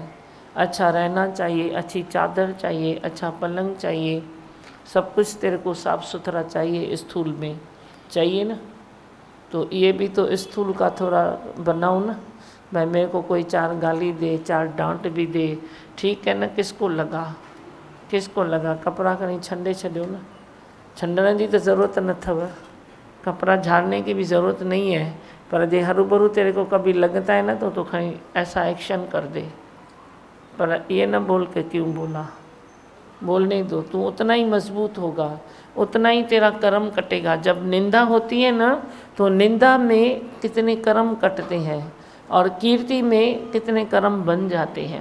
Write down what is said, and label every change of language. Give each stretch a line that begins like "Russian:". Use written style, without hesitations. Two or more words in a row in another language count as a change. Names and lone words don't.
Hindi: अच्छा रहना चाहिए, अच्छी चादर चाहिए, अच्छा पलंग चाहिए, सब कुछ तेरे को साफ़ सुथरा चाहिए, स्थूल में चाहिए ना। तो ये भी तो स्थूल का थोड़ा बनाओ ना। भाई मेरे को कोई चार गाली दे, चार डांट भी दे, ठीक है ना, किसको लगा, किसको लगा?
Sindhi: कपड़ा कहीं छंडे छॾियो ना, छंडण जी तो ज़रूरत न अथव,
Hindi: कपड़ा झाड़ने की भी ज़रूरत नहीं है। पर
Sindhi: जे हरू भरू
Hindi: तेरे को कभी लगता है ना तो कहीं ऐसा एक्शन कर दे। पर ये ना बोल के क्यों बोला, बोलने दो, तू उतना ही मजबूत होगा, उतना ही तेरा कर्म कटेगा। जब निंदा होती है ना, तो निंदा में कितने कर्म कटते हैं और कीर्ति में कितने कर्म बन जाते हैं।